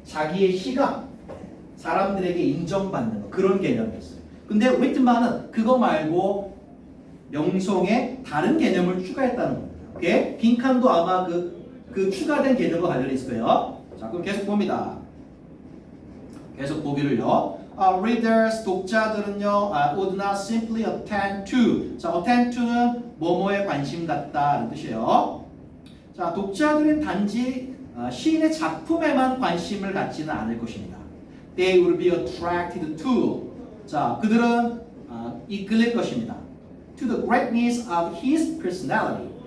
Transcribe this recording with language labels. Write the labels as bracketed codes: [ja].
[ko] 자기의 시가 사람들에게 인정받는 거 그런 개념이었어요. 근데 위트만은 그거 말고 명성에 다른 개념을 추가했다는 겁니다. 오케이? 빈칸도 아마 그 추가된 개념과 관련이 있을 거예요. 자, 그럼 계속 봅니다. 계속 보기를요. [en] Readers, [ko] 독자들은요, [en] would not simply attend to. [ko] 자, attend to는 뭐뭐에 관심 갖다라는 뜻이에요. 자, 독자들은 단지 시인의 작품에만 관심을 갖지는 않을 것입니다. [en] They will be attracted to. [ko] 자, 그들은 이끌릴 것입니다. [en] To the greatness of his personality.